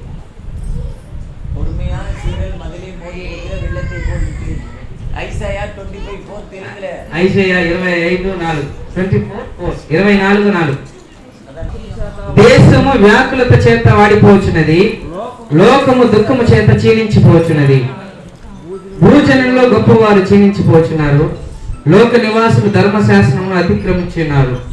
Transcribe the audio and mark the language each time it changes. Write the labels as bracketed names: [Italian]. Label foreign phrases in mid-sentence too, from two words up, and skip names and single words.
[Tamil] பொறுமையான சீரல் மதிலை மோதி அடிக்கிற வெள்ளத்தை போல் இருக்கையில். ஐசாயா 25:4 தெலுங்குல. [Telugu] ఐషయ్యా 25:4 దేశము వ్యాకులత చేత వాడిపోచున్నది, లోకము దుఃఖము చేత క్షీణించిపోచున్నది. భూజనంలో గొప్పవారు క్షీణించిపోచున్నారు, లోక నివాసులు ధర్మశాస్త్రమును అతిక్రమించున్నారు.